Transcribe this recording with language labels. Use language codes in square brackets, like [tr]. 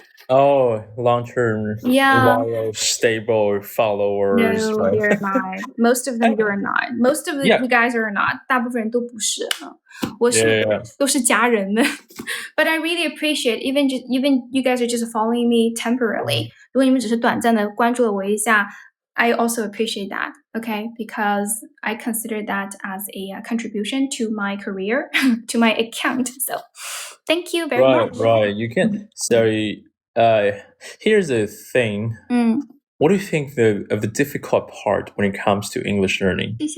[en] Oh, long-term, loyal, stable followers. No, they're not. Most of them you're not. Most of you guys are not. [zh] 大部分人都不是啊。我是都是家人们。 [en] But I really appreciate even you guys are just following me temporarily. [zh] 如果你们只是短暂的关注了我一下 [en] I also appreciate that, okay? Because I consider that as a contribution to my career, to my account. So, thank you very much. Right. You can. So, here's the thing. What do you think of the difficult part when it comes to English learning?